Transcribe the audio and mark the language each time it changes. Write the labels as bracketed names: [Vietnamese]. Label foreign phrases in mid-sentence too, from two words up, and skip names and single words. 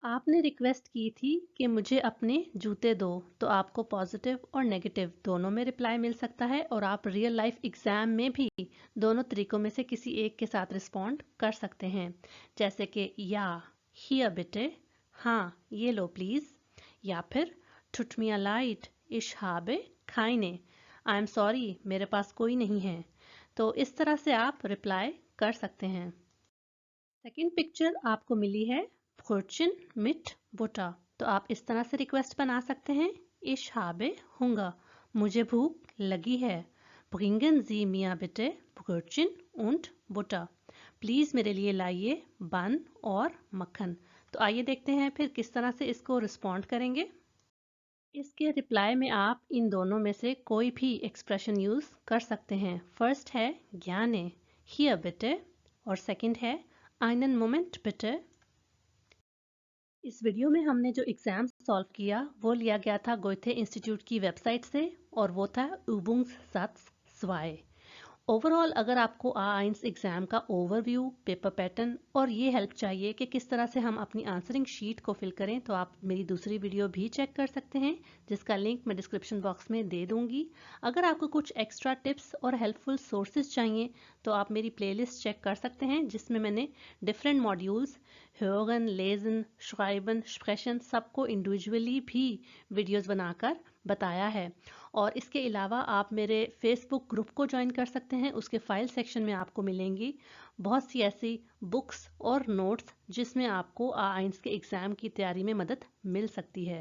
[Hindi] आपने रिक्वेस्ट की थी कि मुझे अपने जूते दो, तो आपको पॉजिटिव और नेगेटिव दोनों में रिप्लाई मिल सकता है और आप [English] real life exam [Hindi] में भी दोनों तरीकों में से किसी एक के साथ रिस्पॉन्ड कर सकते हैं, जैसे कि [German] Ja hier bitte, [Hindi] हाँ ये लो प्लीज, या फिर [German] Tut mir leid ich habe keine, [English] I am sorry [Hindi] मेरे पास कोई नहीं है। तो इस तरह से आप रिप्लाई कर सकते हैं। सेकंड पिक्चर आपको मिली है [German] Brötchen mit Butter, [Hindi] तो आप इस तरह से रिक्वेस्ट बना सकते हैं, [German] Ich habe Hunger, [Hindi] मुझे भूख लगी है, [German] Bringen Sie mir bitte Brötchen und Butter, [Hindi] प्लीज़ मेरे लिए लाइए बन और मक्खन। तो आइए देखते हैं फिर किस तरह से इसको रिस्पॉन्ड करेंगे। इसके रिप्लाई में आप इन दोनों में से कोई भी [English] expression use [Hindi] कर सकते हैं। फर्स्ट है [German] gerne, hier bitte, [Hindi] और सेकंड है [German] einen Moment bitte। [Hindi] इस वीडियो में हमने जो एग्ज़ाम सॉल्व किया वो लिया गया था गोएथे इंस्टीट्यूट की वेबसाइट से और वो था Übungssatz 2। ओवरऑल अगर आपको A1 एग्ज़ाम का ओवरव्यू, [English] paper pattern [Hindi] और ये हेल्प चाहिए कि किस तरह से हम अपनी [English] answering sheet [Hindi] को फिल करें, तो आप मेरी दूसरी वीडियो भी चेक कर सकते हैं जिसका लिंक मैं [English] description box [Hindi] में दे दूंगी। अगर आपको कुछ [English] extra tips [Hindi] और [English] helpful sources [Hindi] चाहिए तो आप मेरी प्लेलिस्ट चेक कर सकते हैं जिसमें मैंने [English] different modules [German] hören, lesen, schreiben, sprechen [Hindi] सबको इंडिविजुअली भी वीडियोस बनाकर बताया है। और इसके अलावा आप मेरे फेसबुक ग्रुप को ज्वाइन कर सकते हैं, उसके [English] file section [Hindi] में आपको मिलेंगी बहुत सी ऐसी बुक्स और नोट्स जिसमें आपको A1 के एग्ज़ाम की तैयारी में मदद मिल सकती है।